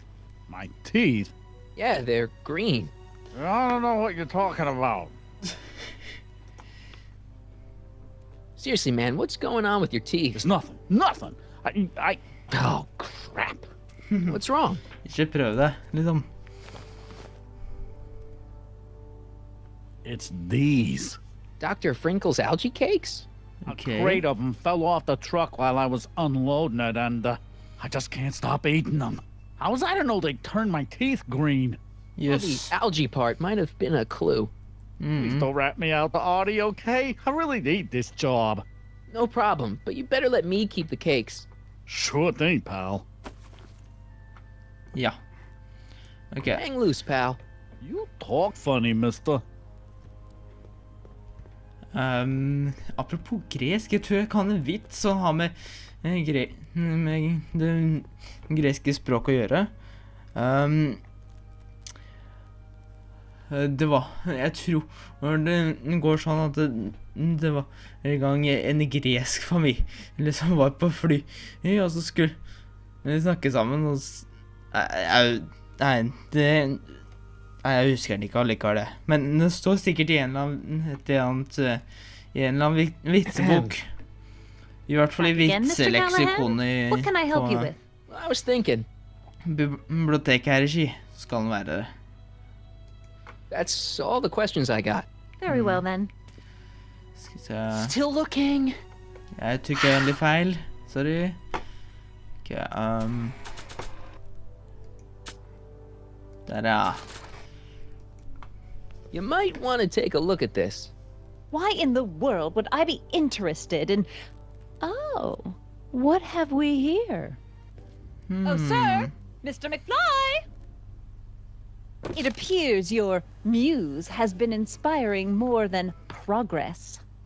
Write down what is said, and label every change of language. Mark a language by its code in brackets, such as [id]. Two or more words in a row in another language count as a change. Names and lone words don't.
[en] My teeth? Yeah, they're green. I don't know what you're talking about. Seriously, man, what's going on with your teeth? It's nothing. Nothing. Oh, crap. What's wrong? [no] Ikke prøv det, liksom. [en] It's these. Dr. Frinkle's algae cakes? A crate of them fell off the truck while I was unloading it, and I just can't stop eating them. How was I to know they'd turn my teeth green? Well, the algae part might have been a clue. Please don't rat me out the audio, okay? I really need this job. No problem, but you better let me keep the cakes. Sure thing, pal. [no] Ja. Ok. [en] Hang loose, pal. You talk funny, mister. [no] Apropos gresk, jeg tror jeg kan en vits som har med, med det greske språk å gjøre. Det var, jeg tror det går sånn at det var en gang en gresk familie som var på fly, og så skulle vi snakke sammen, og jeg husker den ikke allikevel det, men det står sikkert i en eller annen vitsebok, i hvert fall i vitseleksikon [en] What can I help you with? I was thinking. [no] Biblioteket her i Ski skal den være det. [en] That's all the questions I got. Very well then. Still looking. [no] Jeg tok egentlig feil. Sorry. Okay, Ta-da. [en] You might want to take a look at this. Why in the world would I be interested in... Oh, what have we here? Oh, sir! Mr. McFly! It appears your muse has been inspiring more than progress.